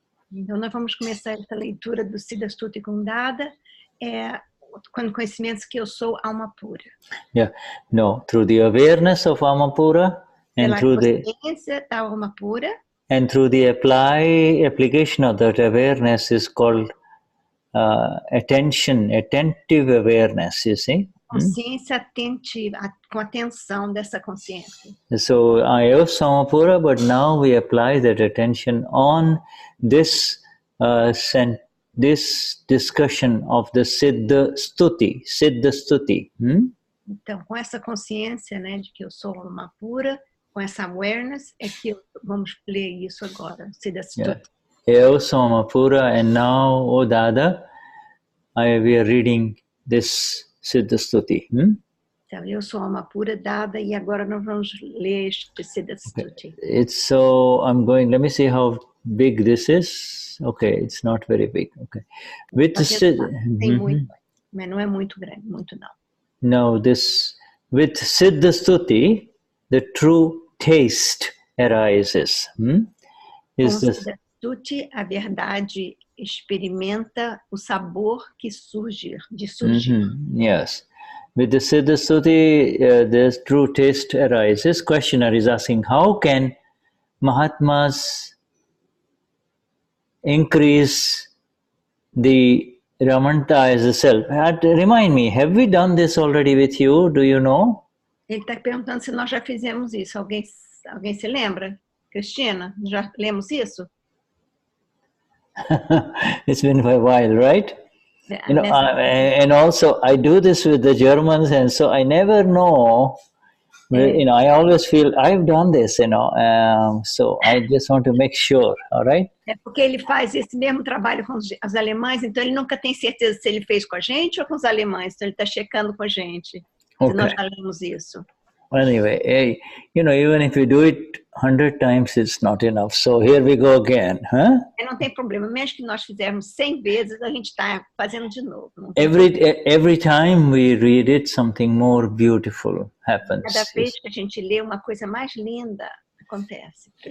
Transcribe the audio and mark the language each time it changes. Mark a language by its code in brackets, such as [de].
[pt] Então, nós vamos começar essa leitura do Siddha Stuti com Dada, com conhecimentos que eu sou alma pura. [en] Yeah, no, through the awareness of Alma Pura and [pt] Pela [en] through the [pt] consciência da alma pura, [en] and through the application of that awareness is called attentive awareness, you see. [pt] consciência atentiva, com atenção dessa consciência. [en] So [pt] Eu Sou Alma Pura, [en] but now we apply that attention on this this discussion of the Siddha Stuti. [pt] Então, com essa consciência, né, de que eu sou alma pura, com essa awareness, é que vamos ler isso agora, Siddha Stuti. Eu Sou Alma Pura, [en] and now, O Dada, we are reading this Siddha Stuti. [pt] Então, eu sou alma pura, Dada, e agora nós vamos ler este Siddha Stuti. [en] It's so, let me see how big this is. Okay, it's not very big. Okay. With [pt] Tem muito, mas não é muito grande, muito não. [en] Now with Siddha Stuti, the true taste arises. [pt] Com Siddha Stuti, a verdade experimenta o sabor que surge, de surgir. [en] Yes. With the Siddha Stuti, the true taste arises. Questioner is asking, how can Mahatmas increase the ramanata as a self? Remind me, have we done this already with you? Do you know? [pt] Ele está perguntando se nós já fizemos isso. Alguém se lembra? Cristina, já lemos isso? [en] It's been a while, right? You know, and also I do this with the Germans, and so I never know. You know, I always feel I've done this. So I just want to make sure. All right. [pt] É porque ele faz esse mesmo trabalho com os alemães, então ele nunca tem certeza se ele fez com a gente ou com os alemães. Então ele está checando com a gente. Se nós já lemos isso. [en] Anyway, you know, even if you do it 100 times, it's not enough. So here we go again, huh? [pt] Não tem problema, mesmo que nós fizermos 100 vezes, a gente está fazendo de novo. [en] Every time we read it, something more beautiful happens. [pt] Cada vez que a gente lê, uma coisa mais linda acontece.